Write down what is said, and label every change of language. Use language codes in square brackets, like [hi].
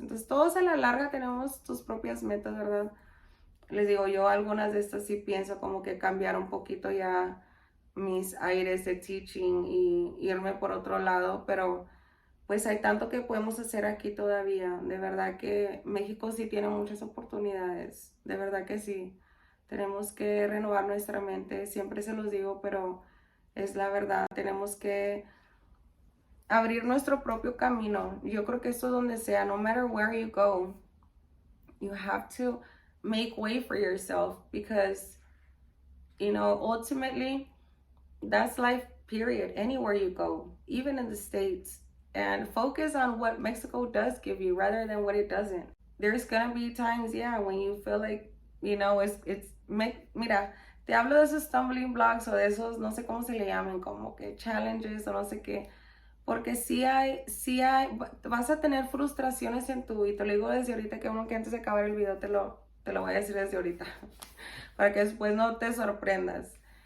[es] Entonces, todos a la larga tenemos tus propias metas, ¿verdad? Les digo, yo algunas de estas sí pienso como que cambiar un poquito ya mis aires de teaching y irme por otro lado, pero pues hay tanto que podemos hacer aquí todavía. De verdad que México sí tiene muchas oportunidades, de verdad que sí. Tenemos que renovar nuestra mente, siempre se los digo, pero es la verdad. Tenemos que abrir nuestro propio camino. Yo creo que eso donde sea, [en] no matter where you go, you have to make way for yourself, because, ultimately, that's life, period. Anywhere you go, even in the States. And focus on what Mexico does give you rather than what it doesn't. There's gonna be times, when you feel like, [es] mira, te hablo de esos [en] stumbling blocks [es] o de esos, no sé cómo se le llaman, como que challenges o no sé qué. Porque sí hay, vas a tener frustraciones en tu vida. Te lo digo desde ahorita, que uno que antes de acabar el video te lo voy a decir desde ahorita, para que después no te sorprendas.